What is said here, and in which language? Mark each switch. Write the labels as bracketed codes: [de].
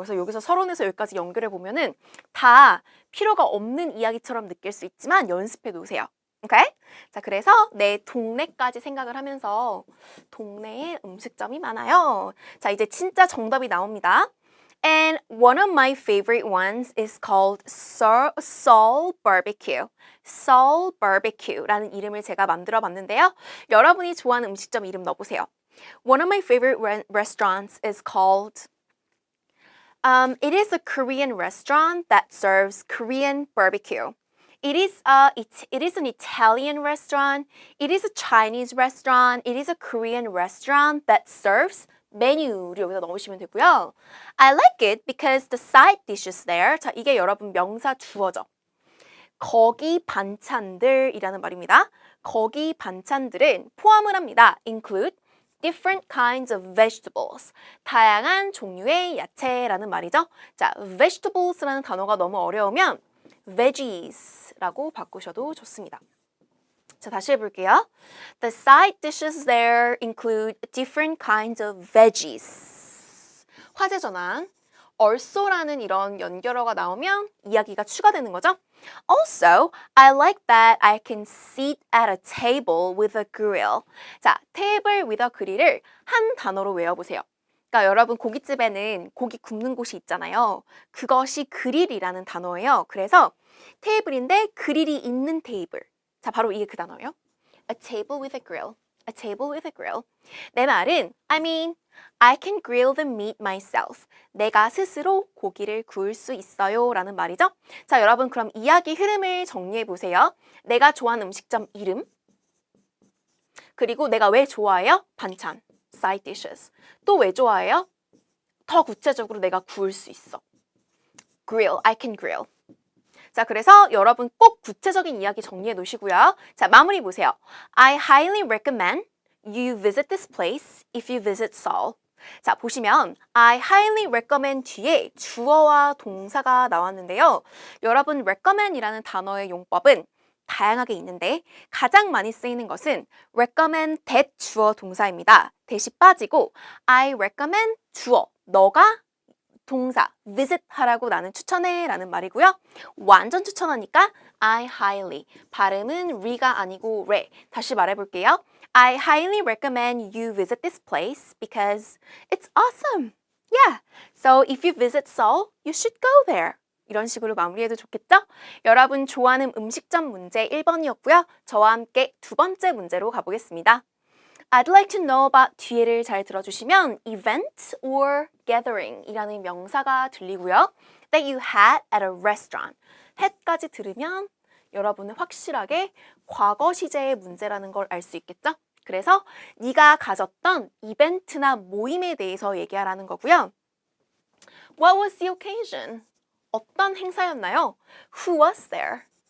[ko] 그래서 여기서 서론에서 여기까지 연결해 보면은 다 필요가 없는 이야기처럼 느낄 수 있지만 연습해 놓으세요. 오케이? 자, 그래서 내 동네까지 생각을 하면서 동네에 음식점이 많아요. 자, 이제 진짜 정답이 나옵니다. [en] And one of my favorite ones is called Seoul Barbecue. [ko] Seoul Barbecue라는 이름을 제가 만들어 봤는데요. 여러분이 좋아하는 음식점 이름 넣어보세요. [en] One of my favorite restaurants is called it is a Korean restaurant that serves Korean barbecue. It is an Italian restaurant. It is a Chinese restaurant. It is a Korean restaurant that serves [ko] 메뉴를 여기다 넣으시면 되고요. [en] I like it because the side dishes there. [ko] 자, 이게 여러분 명사 주어죠. 거기 반찬들이라는 말입니다. 거기 반찬들은 포함을 합니다. [en] include different kinds of vegetables. [ko] 다양한 종류의 야채라는 말이죠. 자, vegetables라는 단어가 너무 어려우면 veggies라고 바꾸셔도 좋습니다. 자, 다시 해볼게요. [en] The side dishes there include different kinds of veggies. [ko] 화제 전환. also라는 이런 연결어가 나오면 이야기가 추가되는 거죠. [en] Also, I like that I can sit at a table with a grill. [ko] 자, [en] table with a grill [ko] 을 한 단어로 외워보세요. 그러니까 여러분 고깃집에는 고기 굽는 곳이 있잖아요. 그것이 그릴이라는 단어예요. 그래서 테이블인데 그릴이 있는 테이블. 자, 바로 이게 그 단어예요. [en] A table with a grill. A table with a grill. [ko] 내 말은 [en] I can grill the meat myself. [ko] 내가 스스로 고기를 구울 수 있어요 라는 말이죠. 자, 여러분 그럼 이야기 흐름을 정리해 보세요. 내가 좋아하는 음식점 이름, 그리고 내가 왜 좋아해요? 반찬, [en] side dishes. [ko] 또 왜 좋아해요? 더 구체적으로 내가 구울 수 있어. [en] grill, I can grill. [ko] 자, 그래서 여러분 꼭 구체적인 이야기 정리해 놓으시고요. 자, 마무리 보세요. [en] I highly recommend you visit this place if you visit Seoul. [ko] 자, 보시면 [en] I highly recommend [ko] 뒤에 주어와 동사가 나왔는데요. 여러분 recommend이라는 단어의 용법은 다양하게 있는데 가장 많이 쓰이는 것은 recommend that 주어 동사입니다. 대시 빠지고 [en] I recommend [ko] 주어, 너가 동사, visit 하라고 나는 추천해 라는 말이고요. 완전 추천하니까 [en] I highly, [ko] 발음은 re가 아니고 re. 다시 말해볼게요. [en] I highly recommend you visit this place because it's awesome. Yeah, so if you visit Seoul, you should go there. [ko] 이런 식으로 마무리해도 좋겠죠? 여러분 좋아하는 음식점 문제 1번이었고요. 저와 함께 두 번째 문제로 가보겠습니다. [en] I'd like to know about [ko] 뒤에를 잘 들어주시면 [en] event or gathering [ko] 이라는 명사가 들리고요. [en] That you had at a restaurant. [ko] had까지 들으면 여러분은 확실하게 과거 시제의 문제라는 걸 알 수 있겠죠? 그래서 네가 가졌던 이벤트나 모임에 대해서 얘기하라는 거고요. [en] What was the occasion? [ko] 어떤 행사였나요? [en] Who was there?